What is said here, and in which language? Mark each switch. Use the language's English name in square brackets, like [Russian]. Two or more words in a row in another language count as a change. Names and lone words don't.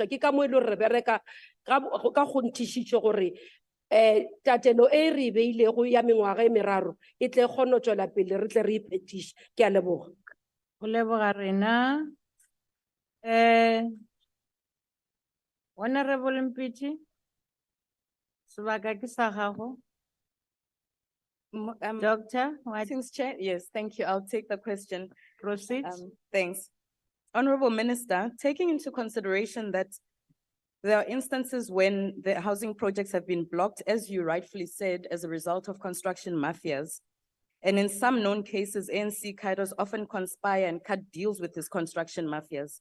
[Northern Sotho] Ke ka mo e le gore re bereka ka kgonthišišo gore tatelo e re beilego ya mengwaga e meraro e tle kgone go tšwela pele re tle re iphetiše. Ke a leboga. Go leboga rena. Honorable Mpiti, sebaka ke sa gago. [English] Doctor, Since Chair, yes, thank you. I'll take the question. Proceed. Thanks. Honorable Minister, taking into consideration that there are instances when the housing projects have been blocked, as you rightfully said, as a result of construction mafias. And in some known cases, ANC cadres often conspire and cut deals with these construction mafias.